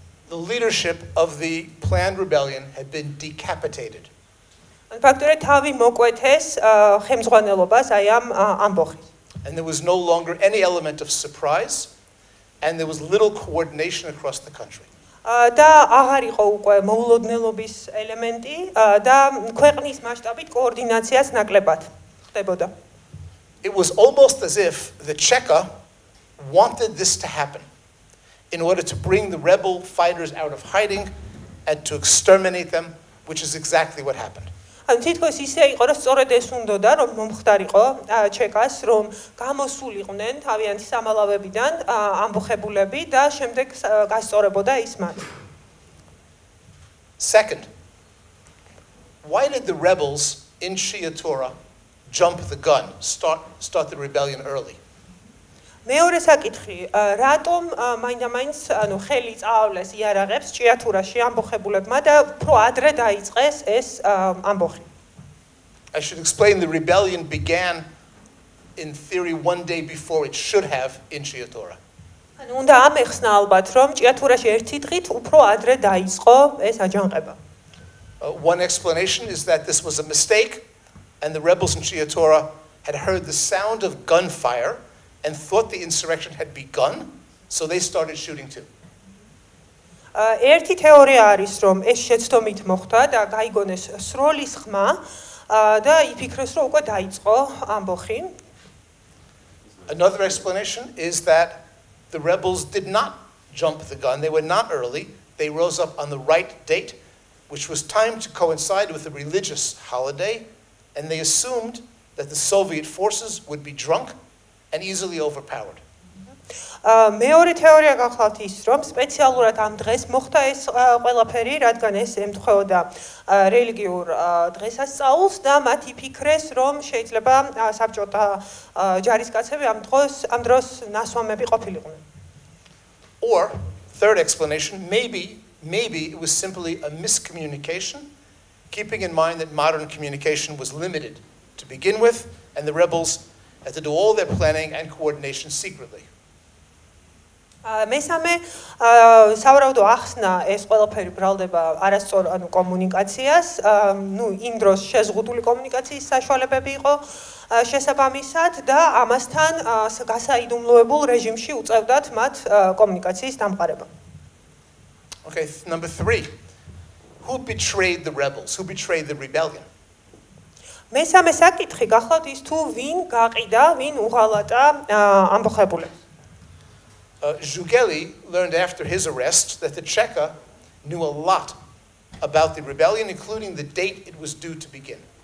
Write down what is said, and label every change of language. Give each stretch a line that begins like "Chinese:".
English: The leadership of the planned rebellion had been decapitated.
Georgian: ფაქტობრივად თავი მოკვეთეს ხელმძღვანელობას აი ამ ამბოხის.
English: And there was no longer any element of surprise, and there was little coordination across the country.
Georgian: და აღარ იყო უკვე მოულოდნელობის ელემენტი და ქვეყნის მასშტაბით კოორდინაციას ნაკლებად ხდებოდა.
English: It was almost as if the Cheka wanted this to happen in order to bring the rebel fighters out of hiding and to exterminate them, which is exactly what happened.
Georgian: ანუ თითქოს ისე იყო, რომ სწორედ ეს უნდოდა, რომ მომხდარიყო ჩეკას, რომ გამოსულიყვნენ თავიანთი სამალავებიდან ამბოხებულები და შემდეგ გასწორებოდა ის მათ.
English: Second, why did the rebels in Shia Torah jump the gun, start the rebellion early?
Georgian: მეორე საკითხი, რატომ მაინდა-მაინც ანუ ხელი წაავლეს იარაღებს ჭიათურაში ამბოხებულებმა და უფრო ადრე დაიწყეს ეს ამბოხი?
English: I should explain the rebellion began in theory one day before it should have in Shia Torah.
Georgian: ანუ უნდა ამეხსნა ალბათ, რომ ჭიათურაში ერთი დღით უფრო ადრე დაიწყო ეს აჯანყება.
English: One explanation is that this was a mistake and the rebels in Shia Torah had heard the sound of gunfire and thought the insurrection had begun, so they started shooting too.
Georgian: ერთი თეორია არის, რომ ეს შეცდომით მოხდა და გაიგონეს სროლის ხმა და იფიქრეს, რომ უკვე დაიწყო ამბოხი.
English: Another explanation is that the rebels did not jump the gun. They were not early. They rose up on the right date, which was timed to coincide with a religious holiday, and they assumed that the Soviet forces would be drunk and easily overpowered.
Georgian: მეორე თეორია გახლავთ ის, რომ სპეციალურად ამ დღეს მოხდა ეს ყველაფერი, რადგან ეს ემთხვეოდა რელიგიურ დღესასწაულს და მათ იფიქრეს, რომ შეიძლება საბჭოთა ჯარისკაცები ამ დროს ნასვამები ყოფილიყვნენ.
English: Or, third explanation, maybe it was simply a miscommunication, keeping in mind that modern communication was limited to begin with, and the rebels had to do all their planning and coordination secretly.
Georgian: მესამე სავარაუდო ახსნა ეს ყველაფერი ბრალდება არასწორ ანუ კომუნიკაციას, ნუ იმ დროს შეზღუდული კომუნიკაციის საშუალებები იყო შესაბამისად და ამასთან გასაიდუმლოებულ რეჟიმში უწევდათ მათ კომუნიკაციის დამყარება.
English: Okay, number 3. Who betrayed the rebels? Who betrayed the rebellion?
Georgian: მესამე საკითხი გახლავთ ის თუ ვინ გაყიდა, ვინ უღალატა ამბოხებულებს.
English: Zhugeli learned after his arrest that the Cheka knew a lot about the rebellion, including the date it was due to begin.